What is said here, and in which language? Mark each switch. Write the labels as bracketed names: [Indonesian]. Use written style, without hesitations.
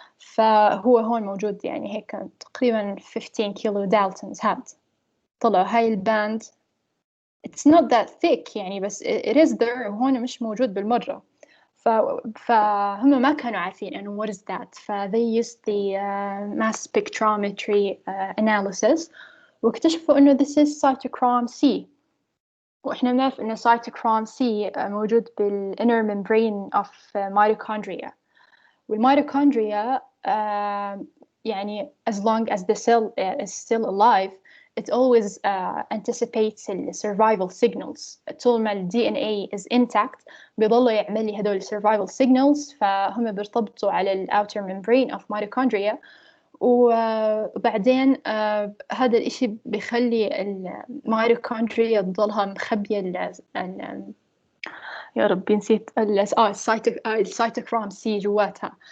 [Arabic] فهو هون موجود يعني هيك تقريبا 15 كيلو دالتونز هاد طلع هاي الباند. [English] It's not that thick [Arabic] يعني بس [English] it is there [Arabic] وهون مش موجود بالمرة. فهم ما كانوا عارفين إنه [English] what is that. they used the mass spectrometry analysis [Arabic] واكتشفوا إنه [English] this is cytochrome C. [Arabic] وإحنا بنعرف إن cytochrome C موجود بالinner membrane of mitochondria. [English] والmitochondria [Arabic] يعني [English] as long as the cell is still alive it always anticipates the survival signals. [Arabic] طول ما ال DNA [English] is intact [Arabic] بيضلوا يعمل لي هدول [English] survival signals. [Arabic] فهم بيرتبطوا على ال outer membrane of mitochondria وبعدين هذا الإشي بيخلي الميتوكوندريا تضلها مخبية يا ربي نسيت السيتوكروم سي جواتها.